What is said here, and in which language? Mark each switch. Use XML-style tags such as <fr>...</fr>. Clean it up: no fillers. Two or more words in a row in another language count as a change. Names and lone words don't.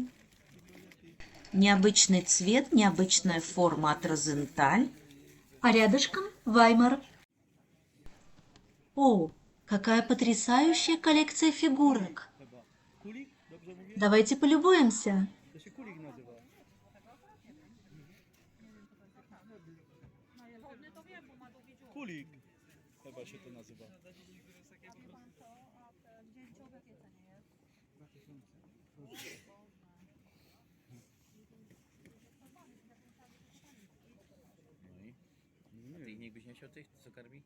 <ru>Необычный цвет, необычная форма от Розенталь. А рядышком Ваймар. О, какая потрясающая коллекция фигурок. Давайте полюбуемся.</ru> <pl>kulik nazywa? Kulik chyba się to nazywa. A ty ich nikt byś nie chciał tych, co karmi?</pl>